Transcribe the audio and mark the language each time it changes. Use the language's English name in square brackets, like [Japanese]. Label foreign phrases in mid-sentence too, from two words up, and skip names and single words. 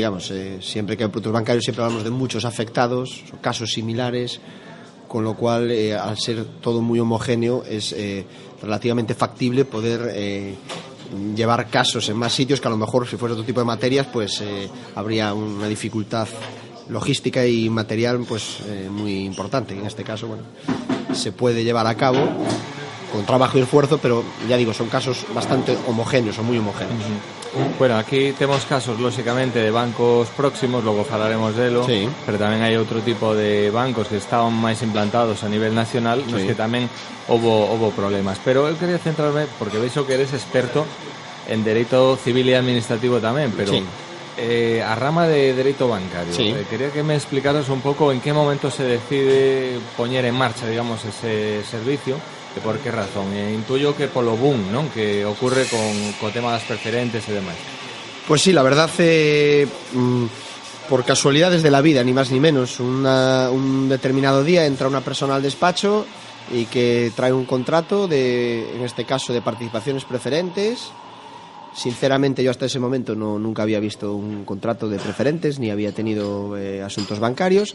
[Spanish] Digamos, siempre que hay productos bancarios siempre hablamos de muchos afectados, casos similares, con lo cual, al ser todo muy homogéneo, es relativamente factible poder llevar casos en más sitios, que a lo mejor si fuese otro tipo de materias pues habría una dificultad logística y material muy importante. En este caso se puede llevar a cabo con trabajo y esfuerzo, pero ya digo, son casos bastante homogéneos o muy homogéneos. [Galician] Bueno, aquí temos casos, lóxicamente, de bancos próximos, logo falaremos delo, sí. Pero tamén hai outro tipo de bancos que estaban máis implantados a nivel nacional, sí. Nos que tamén houbo problemas. Pero eu quería centrarme, porque veixo que eres experto en dereito civil e administrativo tamén, pero sí. A rama de dereito bancario, sí. Quería que me explicaras un pouco en que momento se decide poñer en marcha, digamos, ese servicio. E por que razón? Intuyo que polo boom, non? Que ocurre co tema das preferentes e demais. [Spanish] Pues sí, la verdad, por casualidades de la vida, ni más ni menos, un determinado día entra una persona al despacho y que trae un contrato en este caso de participaciones preferentes. Sinceramente, yo hasta ese momento nunca había visto un contrato de preferentes, ni había tenido asuntos bancarios.